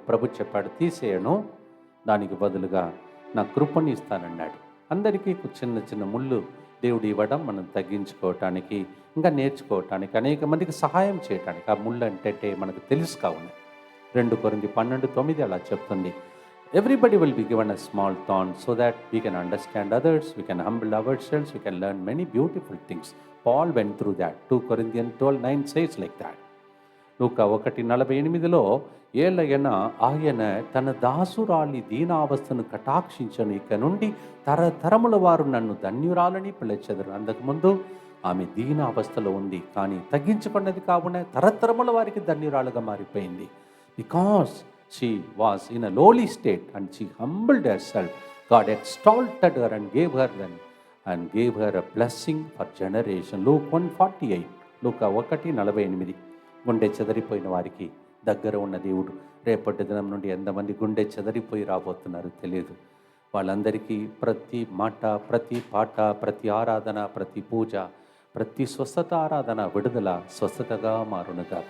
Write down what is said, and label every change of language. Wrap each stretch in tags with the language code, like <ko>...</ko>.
<te>ప్రభు చెప్పాడు తీసేయను, దానికి బదులుగా నా కృపని ఇస్తానన్నాడు. అందరికీ చిన్న చిన్న ముళ్ళు దేవుడు ఇవ్వడం మనం తగ్గించుకోవటానికి, ఇంకా నేర్చుకోవటానికి, అనేక మందికి సహాయం చేయటానికి. ఆ ముళ్ళు అంటే మనకు తెలుసు కావున 2 కొరింథీ 12:9 అలా చెప్తుంది.</te> <en>Everybody will be given a small thorn so that we can understand others, we can humble ourselves, we can learn many beautiful things. Paul went through that. 2 Corinthians 12:9 says like that.</en> <te>లూకా 1:48 ఏలయన ఆయన తన దాసురాలి దీనావస్థను కటాక్షించను, ఇక నుండి తరతరముల వారు నన్ను ధన్యురాలని పిలిచెదరు. అంతకుముందు ఆమె దీనావస్థలో ఉంది, కానీ తగ్గించబడినది కావున తరతరముల వారికి ధన్యురాలుగా మారిపోయింది.</te> <en>Because she was in a lowly state and she humbled herself. God exalted her and gave her a blessing for generation. Luke 1:48, లూకా 1:48.</en> <te>గుండె చెదరిపోయిన వారికి దగ్గర ఉన్న దేవుడు రేపటి దినం నుండి ఎంతమంది గుండె చెదరిపోయి రాబోతున్నారు తెలియదు. వాళ్ళందరికీ ప్రతి మాట, ప్రతి పాట, ప్రతి ఆరాధన, ప్రతి పూజ, ప్రతి స్వస్థత ఆరాధన, విడుదల స్వస్థతగా మారునుగా.</te>